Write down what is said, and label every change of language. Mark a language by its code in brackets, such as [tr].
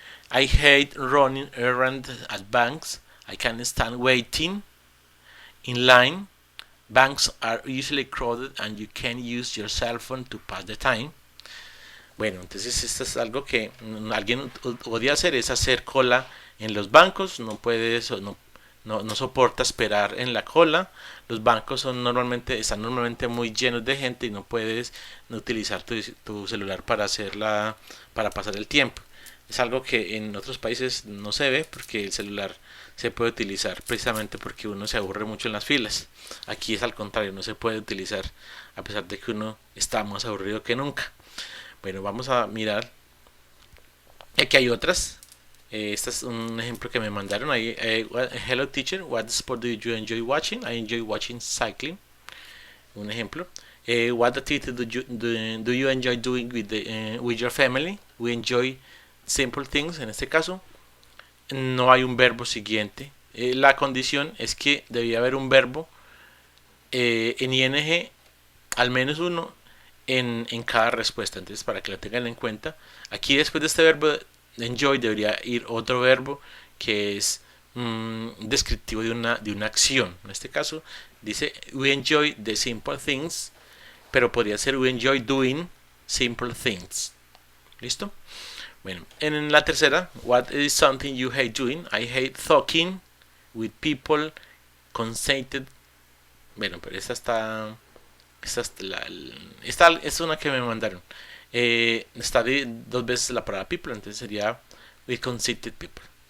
[en] I hate running errands at banks. I can't stand waiting in line. Banks are usually crowded and you can use your cell phone to pass the time. [es] Bueno, entonces esto es algo que alguien odia hacer, es hacer cola en los bancos, no puedes, no soporta esperar en la cola. Los bancos están normalmente muy llenos de gente y no puedes utilizar tu celular para pasar el tiempo. Es algo que en otros países no se ve porque el celular se puede utilizar precisamente porque uno se aburre mucho en las filas. Aquí es al contrario, no se puede utilizar a pesar de que uno está más aburrido que nunca. Bueno, vamos a mirar. Aquí hay otras. Este es un ejemplo que me mandaron ahí. [en] Hello teacher, what sport do you enjoy watching? I enjoy watching cycling. [es] Un ejemplo. [en] What activity do you enjoy doing with your family? We enjoy simple things. [es] En este caso, no hay un verbo siguiente. La condición es que debía haber un verbo en ing, al menos uno en cada respuesta. Entonces, para que lo tengan en cuenta, aquí después de este verbo enjoy debería ir otro verbo que es descriptivo de una acción. En este caso dice [en] we enjoy the simple things, [es] pero podría ser [en] we enjoy doing simple things. [es] ¿Listo? Bueno, en la tercera, [en] what is something you hate doing? I hate talking with people conceited. [es] Bueno, pero esta es una que me mandaron. Está dos veces la palabra people, entonces sería [en] with conceited people.